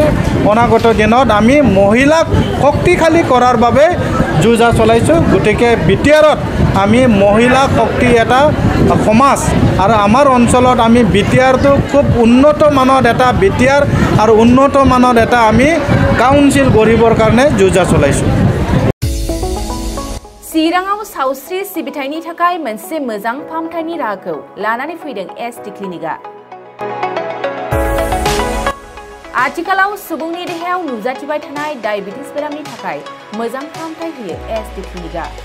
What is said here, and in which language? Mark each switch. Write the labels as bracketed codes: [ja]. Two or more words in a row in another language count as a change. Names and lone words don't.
[as] অনাগত দিনত আমি মহিলাক শক্তিশালী কৰাৰ বাবে যুঁজা চলাইছোঁ। গতিকে বিটিআৰত আমি মহিলা শক্তি এটা সমাজ আৰু আমাৰ অঞ্চলত আমি বিটিআৰটো খুব উন্নত মানৰ এটা বিটিআৰ আৰু উন্নত মানৰ এটা আমি কাউন্সিল গঢ়িবৰ কাৰণে যুঁজা চলাইছোঁ। [brx] चिराङाव सावस्रि सिबिथायनि थाखाय मोनसे मोजां फाहामथायनि राहाखौ लानानै फैदों एसटि क्लिनिकआ। आथिखालाव सुबुंनि देहायाव नुजाथिबाय थानाय डायबिटिस बेरामनि थाखाय मोजां फाहामथाय होयो एसटि क्लिनिकआ।